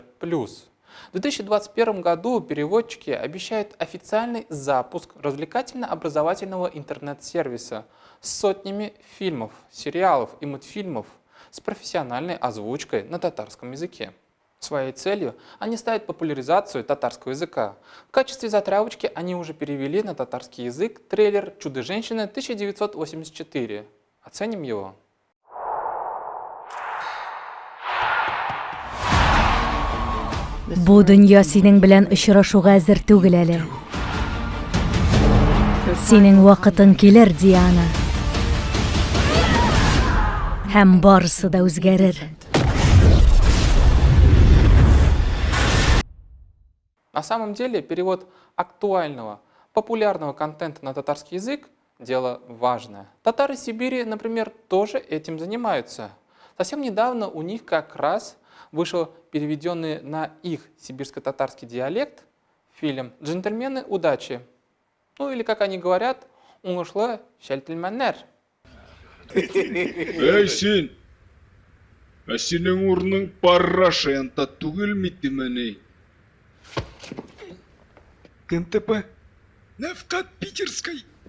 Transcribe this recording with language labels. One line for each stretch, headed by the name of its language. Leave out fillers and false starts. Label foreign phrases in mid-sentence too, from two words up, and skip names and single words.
Russian: В 2021 году переводчики обещают официальный запуск развлекательно-образовательного интернет-сервиса с сотнями фильмов, сериалов и мультфильмов с профессиональной озвучкой на татарском языке. Своей целью они ставят популяризацию татарского языка. В качестве затравочки они уже перевели на татарский язык трейлер «Чудо-женщины 1984». Оценим его.
Tatar: Бу дөнья синең белән очрашуга әзер түгел әле. Синең вакытың килер, Диана. Һәм барысы да үзгәрер.
Russian: На самом деле перевод актуального, популярного контента на татарский язык – дело важное. Татары Сибири, например, тоже этим занимаются. Совсем недавно у них как раз вышел переведенный на их сибирско-татарский диалект фильм «Джентльмены удачи». Ну или, как они говорят,
Tatar: «Уңышлы шәлтелмәннәр». Эй, син! Синең урның парашента түгел митимени. КНТП. Невкат Питерской.